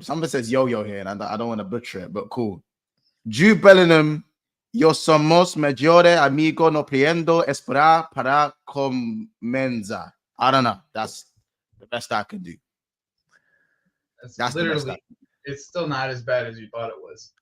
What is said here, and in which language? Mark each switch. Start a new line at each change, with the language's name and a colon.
English: Somebody says yo-yo here, and I don't want to butcher it, but cool.
Spanish: Jude Bellingham, yo somos mejores amigo no pudiendo esperar para comenzar.
English: I don't know. That's the best I can do. That's literally. It's still not as bad as you thought it was.